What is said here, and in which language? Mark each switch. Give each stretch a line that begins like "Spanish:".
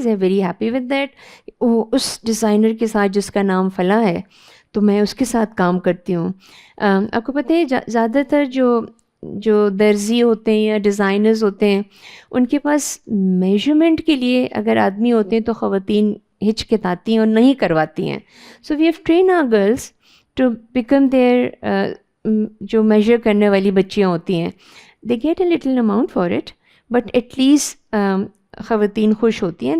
English: They are very happy with that.
Urdu: وہ اس designer کے ساتھ جس کا نام فلاں ہے تو میں اس کے ساتھ کام کرتی ہوں. آپ کو پتہ ہے زیادہ تر جو درزی ہوتے ہیں یا ڈیزائنرز ہوتے ہیں، ان کے پاس میجرمنٹ کے لیے اگر آدمی ہوتے ہیں تو خواتین ہچکتاتی ہیں اور نہیں کرواتی ہیں.
English: So we have train our girls to become there.
Urdu: جو میجر کرنے والی بچیاں ہوتی ہیں،
English: they get a little amount for it, but at least
Urdu: خواتین خوش ہوتی ہیں.